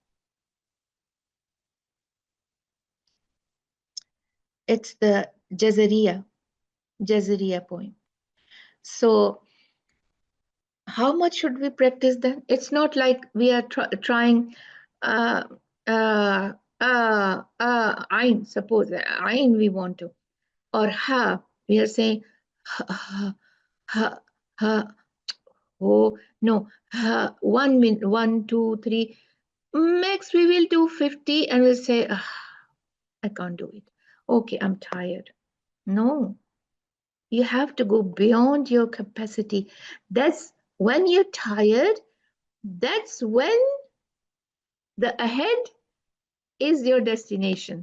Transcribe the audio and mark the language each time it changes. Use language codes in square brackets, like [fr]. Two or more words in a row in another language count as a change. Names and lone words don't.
[en] It's the Jazariya poem. So, how much should we practice then? It's not like we are trying uh, ain, suppose ain we want to, or ha, we are saying ha, ha, ha, oh, no, ha, 1 minute, 1, 2, 3, max we will do 50 and we'll say, I can't do it. Okay, I'm tired. No, you have to go beyond your capacity. That's when you're tired, that's when the ahead is your destination.